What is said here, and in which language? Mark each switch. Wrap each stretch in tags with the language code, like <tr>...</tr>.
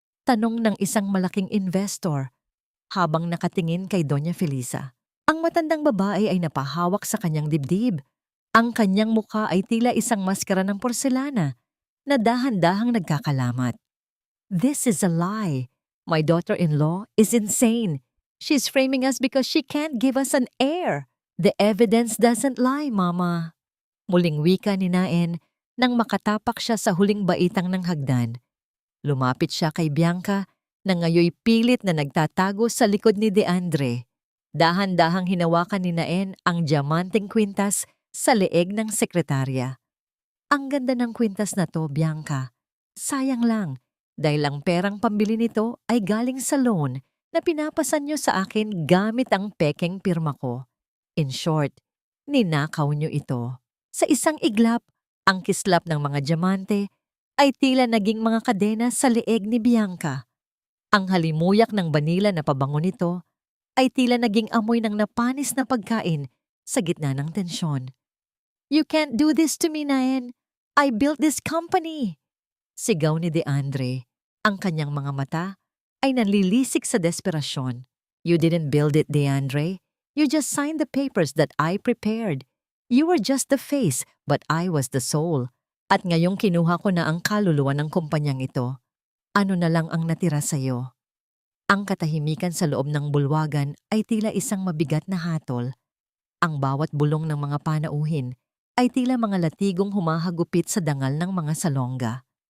<tl>Tanong ng isang malaking investor habang nakatingin kay Doña Felisa. Ang matandang babae ay napahawak sa kanyang dibdib. Ang kanyang mukha ay tila isang maskara ng porselana na dahan-dahang nagkakalamat.</tl> <en>This is a lie. My daughter-in-law is insane. She's framing us because she can't give us an heir. The evidence doesn't lie, Mama.</en> <tl>Muling wika ni Naen nang makatapak siya sa huling baitang ng hagdan. Lumapit siya kay Bianca na ngayoy pilit na nagtatago sa likod ni Deandre. Dahan-dahang hinawakan ni Naen ang diamanteng kwintas sa leeg ng sekretarya. Ang ganda ng kwintas na to, Bianca. Sayang lang, dahil ang perang pambili nito ay galing sa loan na pinapasan nyo sa akin gamit ang pekeng pirma ko.</tl> <en>In short,</en> <tl>ninakaw nyo ito. Sa isang iglap, ang kislap ng mga diamante ay tila naging mga kadena sa leeg ni Bianca. Ang halimuyak ng banila na pabango nito ay tila naging amoy ng napanis na pagkain sa gitna ng tensyon.</tl> <en>"You can't do this to me, Naen. I built this company!"</en> <tl>Sigaw ni Deandre. Ang kanyang mga mata ay nanlilisik sa desperasyon.</tl> <en>"You didn't build it, Deandre. You just signed the papers that I prepared. You were just the face, but I was the soul.</en> <tl>At ngayong kinuha ko na ang kaluluwa ng kumpanyang ito, ano na lang ang natira sa'yo?" Ang katahimikan sa loob ng bulwagan ay tila isang mabigat na hatol. Ang bawat bulong ng mga panauhin ay tila mga latigong humahagupit sa dangal ng mga salongga.</tl>